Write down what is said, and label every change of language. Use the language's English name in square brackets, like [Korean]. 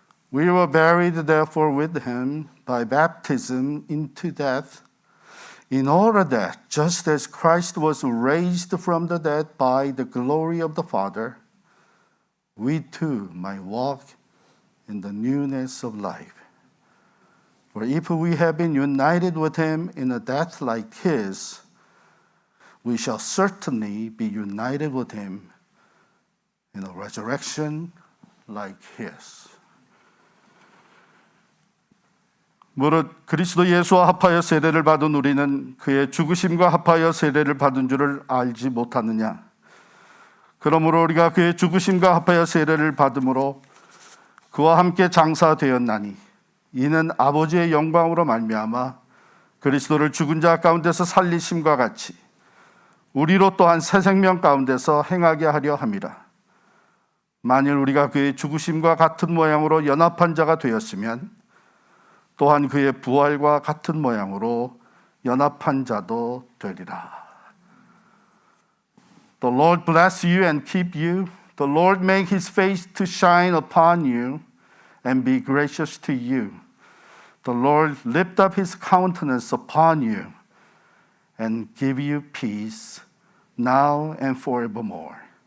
[English] We were buried therefore with him by baptism into death, in order that, just as Christ was raised from the dead by the glory of the Father, we too might walk in the newness of life. For if we have been united with him in a death like his, we shall certainly be united with him in a resurrection like his. [Korean] 무릇 그리스도 예수와 합하여 세례를 받은 우리는 그의 죽으심과 합하여 세례를 받은 줄을 알지 못하느냐. 그러므로 우리가 그의 죽으심과 합하여 세례를 받음으로 그와 함께 장사되었나니 이는 아버지의 영광으로 말미암아 그리스도를 죽은 자 가운데서 살리심과 같이 우리로 또한 새 생명 가운데서 행하게 하려 함이라. 만일 우리가 그의 죽으심과 같은 모양으로 연합한 자가 되었으면 또한 그의 부활과 같은 모양으로 연합한 자도 되리라. [English] The Lord bless you and keep you. The Lord make his face to shine upon you and be gracious to you. The Lord lift up his countenance upon you and give you peace now and forevermore.